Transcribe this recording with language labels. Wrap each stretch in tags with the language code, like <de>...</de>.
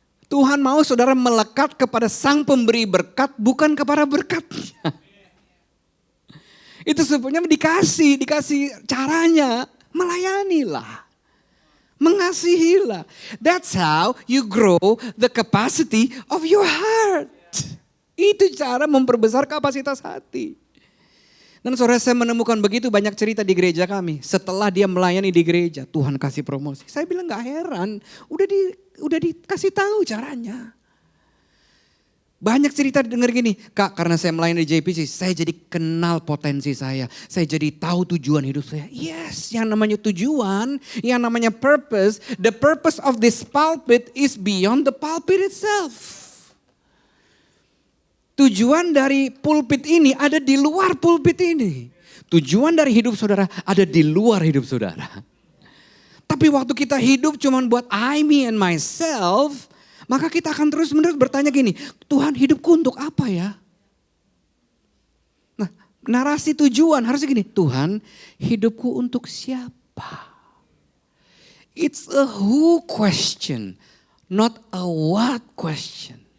<id>Tuhan mau saudara melekat kepada sang pemberi berkat, bukan kepada berkatnya. Itu sebetulnya dikasih caranya, melayanilah. Mengasihilah.</id> <en>That's how you grow the capacity of your heart.</en> <id>Itu cara memperbesar kapasitas hati. Dan saudara, saya menemukan begitu banyak cerita di gereja kami. Setelah dia melayani di gereja, Tuhan kasih promosi. Saya bilang gak heran, udah dikasih tahu caranya. Banyak cerita denger gini, Kak, karena saya melayani di JPC, saya jadi kenal potensi saya. Saya jadi tahu tujuan hidup saya. Yes, yang namanya tujuan, yang namanya purpose.</id> <en>The purpose of this pulpit is beyond the pulpit itself.</en> <id>Tujuan dari pulpit ini ada di luar pulpit ini. Tujuan dari hidup saudara ada di luar hidup saudara. Tapi waktu kita hidup cuma buat</id> <en>I, me, and myself,</en> <id>maka kita akan terus-menerus bertanya gini, Tuhan hidupku untuk apa ya? Nah, narasi tujuan harusnya gini, Tuhan hidupku untuk siapa?</id> <en>It's a who question, not a what question.</en>